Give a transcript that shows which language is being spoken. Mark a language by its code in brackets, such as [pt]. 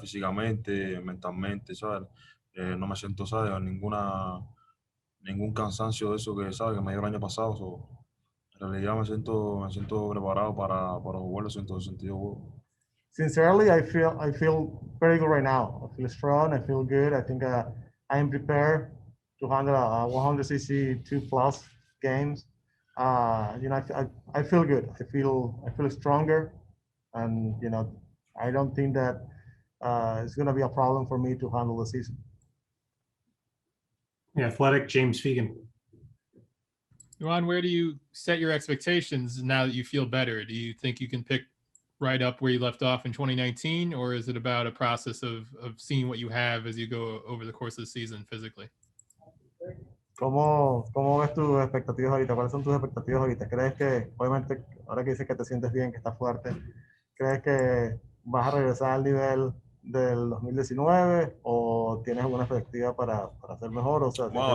[es] Físicamente, mentalmente, ¿sabes? No me siento, ¿sabes? Ningún cansancio de eso que, ¿sabes? Que me dio el año pasado. So, en realidad me siento preparado para jugar los 162 juegos. [en] Sincerely, I feel very good right now. I feel strong. I feel good. I think I am prepared to handle 162 plus games. You know, I feel good. I feel stronger, and you know, I don't think that it's going to be a problem for me to handle the season. The Athletic, James Fegan. Yoan, where do you set your expectations now that you feel better? Do you think you can pick right up where you left off in 2019, or is it about a process of seeing what you have as you go over the course of the season physically? [es] ¿Cómo ves tus expectativas ahorita? ¿Cuáles son tus expectativas ahorita? ¿Crees que, obviamente, ahora que dices que te sientes bien, que estás fuerte, crees que vas a regresar al nivel del 2019 o tienes alguna expectativa para ser mejor? O sea, Bueno,